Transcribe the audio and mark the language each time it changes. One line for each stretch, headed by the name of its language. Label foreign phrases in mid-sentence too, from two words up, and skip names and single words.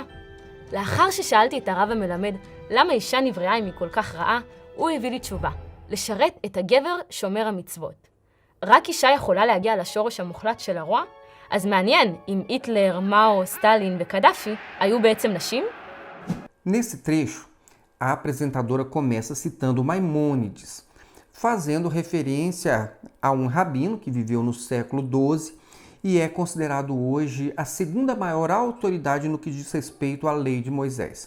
Hebrew: לאחר ששאלתי את הרב המלמד למה אישה נבראה אם היא כל כך רעה, הוא הביא לי תשובה, לשרת את הגבר שומר המצוות. רק אישה יכולה להגיע לשורש המוחלט של הרוע? אז מעניין אם היטלר, מאו, סטלין וקדאפי היו בעצם נשים?
Portuguese: Nesse trecho, a apresentadora começa citando Maimônides, fazendo referência a um rabino que viveu no século XII e é considerado hoje a segunda maior autoridade no que diz respeito à lei de Moisés.